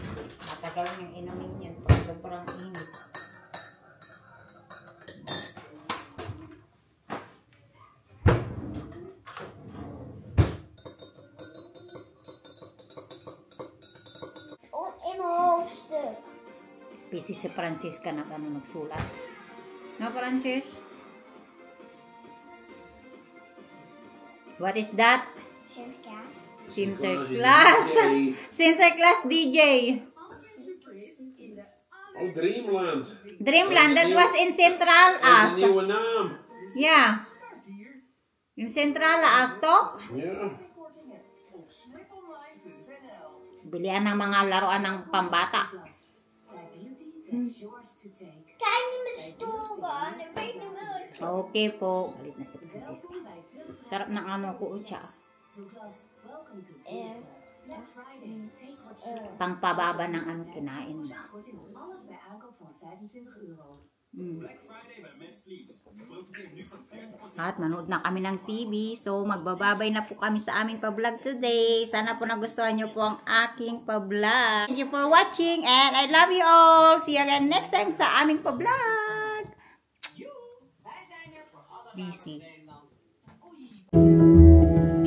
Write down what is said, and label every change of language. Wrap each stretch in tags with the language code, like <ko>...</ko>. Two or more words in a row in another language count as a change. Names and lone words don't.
<tl>Matagal niyang inumin yan pag sobrang init. Busy si Francisca na nagsulat. No, Francis?</tl> <en>What is that? Sinterklaas. Sinterklaas DJ. Oh, Dreamland. Dreamland, that was in Central</en> <nl>Dat is een</nl> <en>As.</en> <nl>nieuwe naam.</nl> <en>Yeah. In Central As,</en> <nl>toch? Ja.</nl> <tl>Bilihan ng mga laruan ng pambata.</tl> <nl>Kijk niet met stoel gaan. Ik weet niet meer.</nl> <tl>Okay po. Galit na si Francisca. Sarap ng ano ko, siya. Pangpababa ng ano kinain ba? At manood na kami ng TV. So magbababay na po kami sa aming pa-vlog today. Sana po nagustuhan nyo po ang aking pa-vlog.</tl> <en>Thank you for watching and I love you all. See you again next time</en> <tl>sa aming pa-vlog.</tl> <en>Busy.</en>